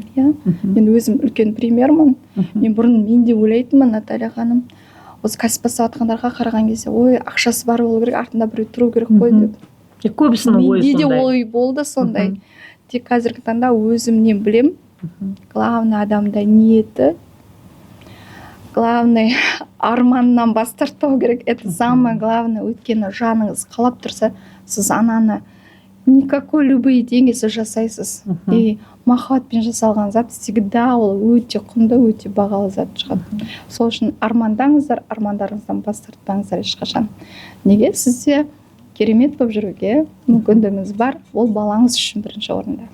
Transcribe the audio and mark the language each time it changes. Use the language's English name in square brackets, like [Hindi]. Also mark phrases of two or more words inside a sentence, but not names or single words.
[Kazakh] Мен өзім үлкен примермін. Мен бұрын мен де ойлайтынмын, Наталья ханым, осы кәсіп бастап жатқандарға қараған кезде, ой, ақшасы бар болу керек, артында біреу тұру керек қой деп. Көбісінің ойы сондай. Менде де ой болды сондай. Тек қазіргі таңда өзімнен білем. Главный адамда ниеті, главный арманнан бас тартпау керек. [Russian] Это самое главное. [Kazakh] Өйткені жаныңыз қалап тұрса, сіз ананы [Russian] никакой любые деньги [Kazakh] сіз жасайсыз. И махаббатпен жасалған зат всегда ол өте құнды, өте бағалы зат шығады. Сол үшін армандаңыздар, армандарыңыздан бас тартпаңыздар ешқашан. Неге? Сізде керемет болып жүруге мүмкіндігіңіз бар. Ол балаңыз үшін бірінші орында.